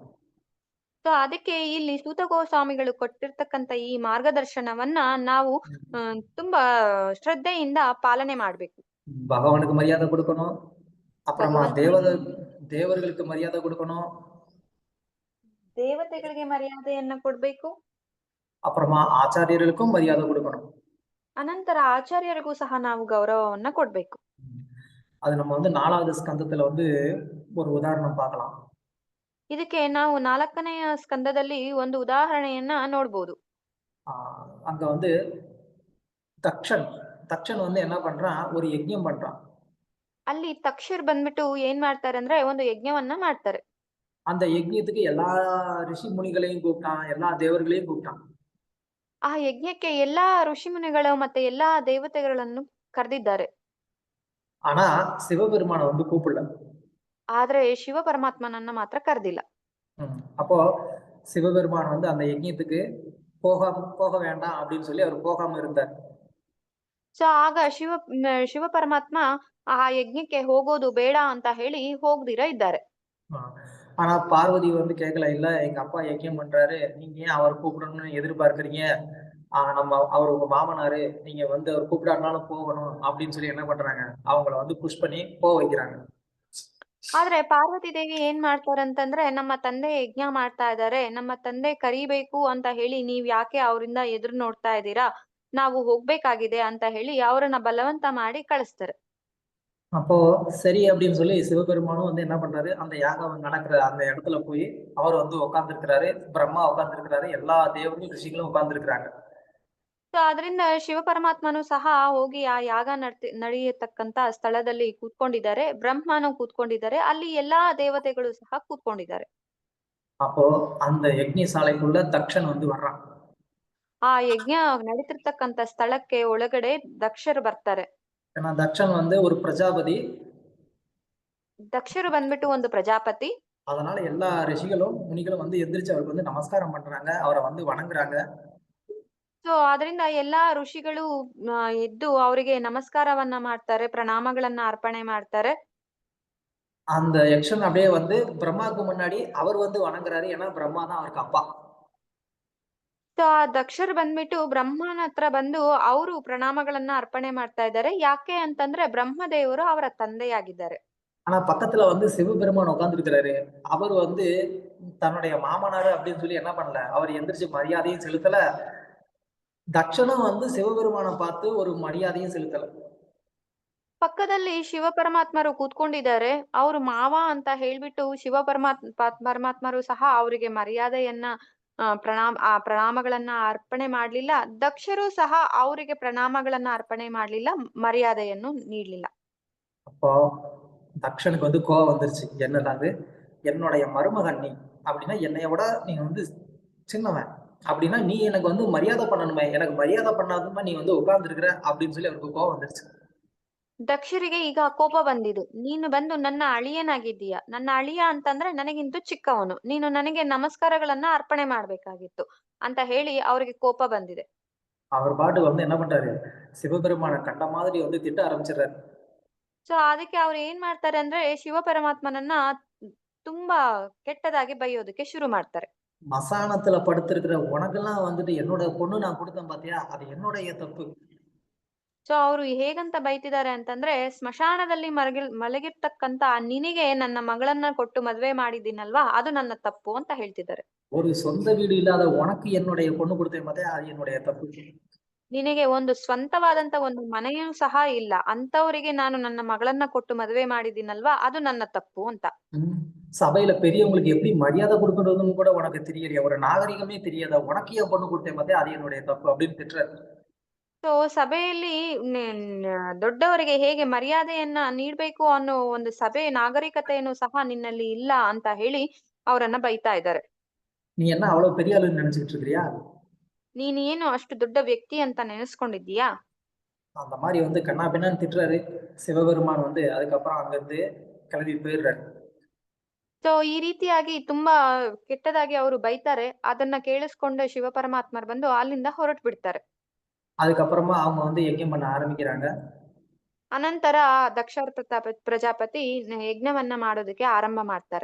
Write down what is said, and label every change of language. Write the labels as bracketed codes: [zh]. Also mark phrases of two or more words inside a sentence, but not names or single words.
[kn] ಸೊ ಅದಕ್ಕೆ ಇಲ್ಲಿ ಸೂತ ಗೋಸ್ವಾಮಿಗಳು ಕೊಟ್ಟಿರ್ತಕ್ಕಂತ ಈ ಮಾರ್ಗದರ್ಶನವನ್ನ ನಾವು ತುಂಬಾ ಶ್ರದ್ಧೆಯಿಂದ ಪಾಲನೆ ಮಾಡ್ಬೇಕು. [ta] பகவானுக்கு மரியாதை கொடுக்கணும், அப்புறமா தேவர்களுக்கு மரியாதை கொடுக்கணும், [kn] ದೇವತೆಗಳಿಗೆ ಮರ್ಯಾದೆಯನ್ನ ಕೊಡ್ಬೇಕು, [ta] அப்புறமா ஆச்சாரியர்களுக்கும் மரியாதை கொடுக்கணும். [kn] ಅನಂತರ ಆಚಾರ್ಯರಿಗೂ ಸಹ ನಾವು ಗೌರವವನ್ನ ಕೊಡ್ಬೇಕು. [ta] அது நம்ம வந்து 4வது ஸ்கந்தத்துல வந்து ஒரு உதாரணம் பார்க்கலாம். [kn] ಇದಕ್ಕೆ ನಾವು 4ನೆಯ ಸ್ಕಂದದಲ್ಲಿ ಒಂದು ಉದಾಹರಣೆಯನ್ನ ನೋಡ್ಬೋದು. [ta] அங்க வந்து தக்ஷன் வந்து என்ன பண்றான், ஒரு யஜ்ஞம் பண்றான். [kn] ಅಲ್ಲಿ ತಕ್ಷರ್ ಬಂದ್ಬಿಟ್ಟು ಏನ್ ಮಾಡ್ತಾರೆ ಅಂದ್ರೆ ಒಂದು ಯಜ್ಞವನ್ನ ಮಾಡ್ತಾರೆ. [ta] அந்த யஜ்ஞத்துக்கு எல்லா ரிஷி முனிகளையும் கூப்பிட்டான், எல்லா தேவர்களையும் கூப்பிட்டான். [kn] ಆ ಯಜ್ಞಕ್ಕೆ ಎಲ್ಲಾ ಋಷಿ ಮುನಿಗಳು ಮತ್ತೆ ಎಲ್ಲಾ ದೇವತೆಗಳನ್ನು ಕರೆದಿದ್ದಾರೆ. [ta] ஆனா சிவபெருமான வந்து கூப்பிடல. [kn] ಆದ್ರೆ ಶಿವ ಪರಮಾತ್ಮನನ್ನ ಮಾತ್ರ ಕರೆದಿಲ್ಲ. [ta] அப்போ சிவபெருமான் வந்து அந்த யஜ்ஞத்துக்கு போக வேண்டாம் அப்படின்னு சொல்லி அவர் போகாம இருந்தார். [kn] ಸೊ ಆಗ ಶಿವ ಪರಮಾತ್ಮ ಆ ಯಜ್ಞಕ್ಕೆ ಹೋಗೋದು ಬೇಡ ಅಂತ ಹೇಳಿ ಹೋಗ್ದಿರ ಇದ್ದಾರೆ. [ta] ஆனா பார்வதி வந்து கேட்கல, இல்ல எங்க அப்பா யஜ்ஞம் பண்றாரு, நீங்க ஏன் அவர் கூப்பிடணும்னு எதிர்பார்க்கறீங்க, அவர் உங்க மாமனாரு, நீங்க வந்து அவர் கூப்பிடாருனாலும் போகணும் அப்படின்னு சொல்லி என்ன பண்றாங்க, அவங்கள வந்து புஷ் பண்ணி போக வைக்கிறாங்க. [kn] ಆದ್ರೆ ಪಾರ್ವತಿ ದೇವಿ ಏನ್ ಮಾಡ್ತಾರೆ ಅಂತಂದ್ರೆ, ನಮ್ಮ ತಂದೆ ಯಜ್ಞ ಮಾಡ್ತಾ ಇದ್ದಾರೆ, ನಮ್ಮ ತಂದೆ ಕರಿಬೇಕು ಅಂತ ಹೇಳಿ ನೀವ್ ಯಾಕೆ ಅವರಿಂದ ಎದುರು ನೋಡ್ತಾ ಇದ್ದೀರಾ, ನಾವು ಹೋಗ್ಬೇಕಾಗಿದೆ ಅಂತ ಹೇಳಿ ಅವರನ್ನ ಬಲವಂತ ಮಾಡಿ ಕಳಿಸ್ತಾರೆ. [ta] அப்போ சரி அப்படின்னு சொல்லி சிவபெருமானும் வந்து என்ன பண்றாரு, அந்த யாகம் நடக்கிற அந்த இடத்துல போய் அவர் வந்து உட்கார்ந்துருக்கிறாரு, பிரம்மா உட்கார்ந்துருக்கிறாரு, எல்லா தேவர்களும் ரிஷிகளும் உட்கார்ந்துருக்கிறாங்க. [kn] ಸೊ ಅದರಿಂದ ಶಿವ ಪರಮಾತ್ಮನು ಸಹ ಹೋಗಿ ಆ ಯಾಗ ನಡೆಯತಕ್ಕಂತ ಸ್ಥಳದಲ್ಲಿ ಕೂತ್ಕೊಂಡಿದ್ದಾರೆ, ಬ್ರಹ್ಮನು ಕೂತ್ಕೊಂಡಿದ್ದಾರೆ, ಅಲ್ಲಿ ಎಲ್ಲಾ ದೇವತೆಗಳು ಸಹ ಕೂತ್ಕೊಂಡಿದ್ದಾರೆ. [ta] அப்போ அந்த யஜ்ஞசாலைக்குள்ள தக்ஷன் வந்து வர்றான். [kn] ಆ ಯಜ್ಞ ನಡೀತಿರ್ತಕ್ಕಂತ ಸ್ಥಳಕ್ಕೆ ಒಳಗಡೆ ದಕ್ಷರು ಬರ್ತಾರೆ. [ta] ஏன்னா தக்ஷன் வந்து ஒரு பிரஜாபதி. [kn] ದಕ್ಷರು ಬಂದ್ಬಿಟ್ಟು ಒಂದು ಪ್ರಜಾಪತಿ. [ta] அதனால எல்லா ரிஷிகளும் முனிகளும் வந்து எந்திரிச்சு அவருக்கு வந்து நமஸ்காரம் பண்றாங்க, அவரை வந்து வணங்குறாங்க. [kn] ಸೊ ಅದರಿಂದ ಎಲ್ಲಾ ಋಷಿಗಳು ಎದ್ದು ಅವರಿಗೆ ನಮಸ್ಕಾರವನ್ನ ಮಾಡ್ತಾರೆ, ಪ್ರಣಾಮಗಳನ್ನ ಅರ್ಪಣೆ ಮಾಡ್ತಾರೆ. [ta] அந்த யக்ஷன் அப்படியே வந்து பிரம்மாவுக்கு முன்னாடி அவர் வந்து வணங்குறாரு, ஏன்னா பிரம்மா தான் அவருக்கு அப்பா. [kn] ಸೊ ಆ ದಕ್ಷರು ಬಂದ್ಬಿಟ್ಟು ಬ್ರಹ್ಮನ ಹತ್ರ ಬಂದು ಅವರು ಪ್ರಣಾಮಗಳನ್ನ ಅರ್ಪಣೆ ಮಾಡ್ತಾ ಇದ್ದಾರೆ. ಯಾಕೆ ಅಂತಂದ್ರೆ ಬ್ರಹ್ಮದೇವರು ಅವರ ತಂದೆಯಾಗಿದ್ದಾರೆ. [ta] ஆனா பக்கத்துல வந்து சிவபெருமான் உட்கார்ந்துருக்கிறாரு. அவர் வந்து தன்னுடைய மாமனாரு அப்படின்னு சொல்லி என்ன பண்ணல, அவர் எந்திரிச்சு மரியாதையும் செலுத்தல. தக்ஷனும் வந்து சிவபெருமான பார்த்து ஒரு மரியாதையும் செலுத்தல. [kn] ಪಕ್ಕದಲ್ಲಿ ಶಿವ ಪರಮಾತ್ಮರು ಕೂತ್ಕೊಂಡಿದ್ದಾರೆ. ಅವರು ಮಾವ ಅಂತ ಹೇಳ್ಬಿಟ್ಟು ಪರಮಾತ್ಮರು ಸಹ ಅವರಿಗೆ ಮರ್ಯಾದೆಯನ್ನ ಪ್ರಣಾಮಗಳನ್ನ ಅರ್ಪಣೆ ಮಾಡ್ಲಿಲ್ಲ. ದಕ್ಷರು ಸಹ ಅವರಿಗೆ ಪ್ರಣಾಮಗಳನ್ನ ಅರ್ಪಣೆ ಮಾಡ್ಲಿಲ್ಲ, ಮರ್ಯಾದೆಯನ್ನು ನೀಡ್ಲಿಲ್ಲ. [ta] அப்போ தக்ஷனுக்கு வந்து கோவம் வந்துருச்சு. என்னடாது, என்னுடைய மருமகன் நீ அப்படின்னா என்னைய விட நீ வந்து சின்னவன், அப்படின்னா நீ எனக்கு வந்து மரியாதை பண்ணணுமே, எனக்கு மரியாதை பண்ணாதமா நீ வந்து உட்கார்ந்துருக்கிற அப்படின்னு சொல்லி அவருக்கு கோவம் வந்துருச்சு. [kn] ದಕ್ಷರಿಗೆ ಈಗ ಕೋಪ ಬಂದಿದೆ. ನೀನು ಬಂದು ನನ್ನ ಅಳಿಯನಾಗಿದ್ದೀಯ, ನನ್ನ ಅಳಿಯ ಅಂತಂದ್ರೆ ನನಗಿಂತೂ ಚಿಕ್ಕವನು, ನೀನು ನನಗೆ ನಮಸ್ಕಾರಗಳನ್ನ ಅರ್ಪಣೆ ಮಾಡ್ಬೇಕಾಗಿತ್ತು ಅಂತ ಹೇಳಿ ಅವರಿಗೆ ಕೋಪ ಬಂದಿದೆ. [ta] அவர் பாட்டு வந்து என்ன பண்றாரு, சிவபெருமான கண்ட மாதிரி வந்து திட்ட ஆரம்பிச்சிடுறாரு. [kn] ಸೊ ಅದಕ್ಕೆ ಅವ್ರು ಏನ್ ಮಾಡ್ತಾರೆ ಅಂದ್ರೆ ಶಿವ ಪರಮಾತ್ಮನನ್ನ ತುಂಬಾ ಕೆಟ್ಟದಾಗಿ ಬೈಯೋದಕ್ಕೆ ಶುರು ಮಾಡ್ತಾರೆ. [ta] மசானத்துல படுத்திருக்கிற உனக்கெல்லாம் வந்துட்டு என்னோட பொண்ணு நான் கொடுத்தேன் பாத்தியா, அது என்னுடைய தப்பு. [kn] ಸೊ ಅವರು ಹೇಗಂತ ಬೈತಿದ್ದಾರೆ ಅಂತಂದ್ರೆ, ಸ್ಮಶಾನದಲ್ಲಿ ಮಲಗಿರ್ತಕ್ಕಂತ ನಿನಗೆ ನನ್ನ ಮಗಳನ್ನ ಕೊಟ್ಟು ಮದ್ವೆ ಮಾಡಿದ್ದೀನಲ್ವಾ, ಅದು ನನ್ನ ತಪ್ಪು ಅಂತ ಹೇಳ್ತಿದ್ದಾರೆ. [ta] ஒரு சொந்த வீடு இல்லாத உனக்கு என்னுடைய பொண்ணு கொடுத்தேன் பாத்தியா, அது என்னுடைய தப்பு. [kn] ನಿನಗೆ ಒಂದು ಸ್ವಂತವಾದಂತ ಒಂದು ಮನೆಯೂ ಸಹ ಇಲ್ಲ, ಅಂತವರಿಗೆ ನಾನು ನನ್ನ ಮಗಳನ್ನ ಕೊಟ್ಟು ಮದುವೆ ಮಾಡಿದ್ದೀನಲ್ವಾ, ಅದು ನನ್ನ ತಪ್ಪು ಅಂತ. [ta] சபையில பெரியவங்களுக்கு எப்படி மரியாதை கொடுக்கறதுன்னு கூட உனக்கு தெரியலையா, ஒரு நாகரிகமே தெரியாத உனக்கு ஏன் பொண்ணு கொடுத்தேன் பாத்தியா, அது என்னுடைய தப்பு அப்படின்னு திட்டுறாரு. [kn] ಸೊ ಸಭೆಯಲ್ಲಿ ದೊಡ್ಡವರಿಗೆ ಹೇಗೆ ಮರ್ಯಾದೆಯನ್ನ ನೀಡ್ಬೇಕು ಅನ್ನೋ ಒಂದು ಸಭೆ ನಾಗರಿಕತೆಯನ್ನು ಸಹ ನಿನ್ನಲ್ಲಿ ಇಲ್ಲ ಅಂತ ಹೇಳಿ ಅವರನ್ನ ಬೈತಾ ಇದ್ದಾರೆ. [ta] நீ என்ன அவ்வளவு பெரிய ஆளுன்னு நினைச்சுக்கிட்டு இருக்கிறியா, [kn] ನೀನ್ ಏನು ಅಷ್ಟು ದೊಡ್ಡ ವ್ಯಕ್ತಿ ಅಂತ ನೆನೆಸ್ಕೊಂಡಿದ್ದೀಯಾ? [ta] அந்த மாதிரி வந்து கண்ணா பின்னான்னு திட்டுறாரு. சிவபெருமான் வந்து அதுக்கப்புறம் அங்க இருந்து கிளம்பி போயிடுறாரு. [kn] ಸೊ ಈ ರೀತಿಯಾಗಿ ತುಂಬಾ ಕೆಟ್ಟದಾಗಿ ಅವರು ಬೈತಾರೆ. ಅದನ್ನ ಕೇಳಿಸ್ಕೊಂಡು ಶಿವ ಪರಮಾತ್ಮರು ಬಂದು ಅಲ್ಲಿಂದ ಹೊರಟು ಬಿಡ್ತಾರೆ. [ta] அதுக்கப்புறமா அவங்க வந்து யஜ்ஞம் பண்ண ஆரம்பிக்கிறாங்க. [kn] ಅನಂತರ ದಕ್ಷ ಪ್ರಜಾಪತಿ ಯಜ್ಞವನ್ನ ಮಾಡೋದಕ್ಕೆ ಆರಂಭ ಮಾಡ್ತಾರೆ.